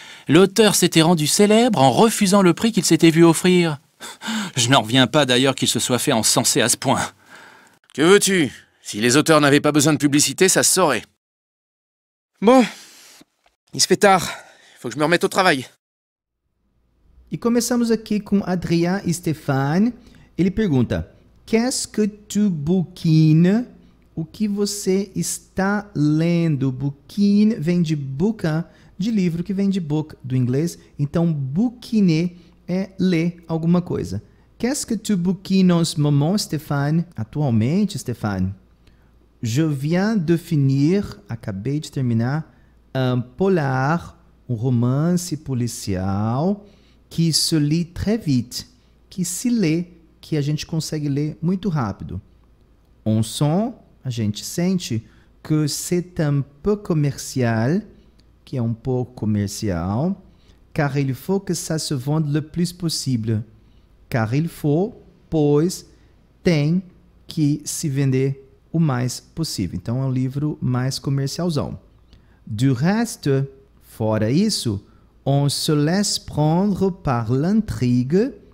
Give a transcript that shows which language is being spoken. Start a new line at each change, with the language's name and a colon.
French: L'auteur s'était rendu célèbre en refusant le prix qu'il s'était vu offrir. Je n'en reviens pas d'ailleurs qu'il se soit fait encenser à ce point. Que veux-tu? Si les auteurs n'avaient pas besoin de publicité, ça se saurait. Bon, il se fait tard. Il faut que je me remette au travail.
Portuguese: E começamos aqui com Adrien e Stéphane. Ele pergunta:
French: Qu'est-ce que tu bouquines?
Portuguese: O que você está lendo? Bouquine vem de bouquin, de livro, que vem de book, do inglês. Então, bouquiner é ler alguma coisa.
French: Qu'est-ce que tu bouquines en ce moment, Stéphane?
Portuguese: Atualmente, Stéphane.
French: Je viens de finir,
Portuguese: acabei de terminar,
French: un polar,
Portuguese: um romance policial,
French: qui se lit très vite,
Portuguese: que se lê, que a gente consegue ler muito rápido.
French: On sent,
Portuguese: a gente sente,
French: que c'est un peu commercial,
Portuguese: que é um pouco comercial,
French: car il faut que ça se vende le plus possible. Car il faut,
Portuguese: pois tem que se vender o mais possível. Então é um livro mais comercialzão.
French: Du reste,
Portuguese: fora isso,
French: on se laisse prendre par l'intrigue.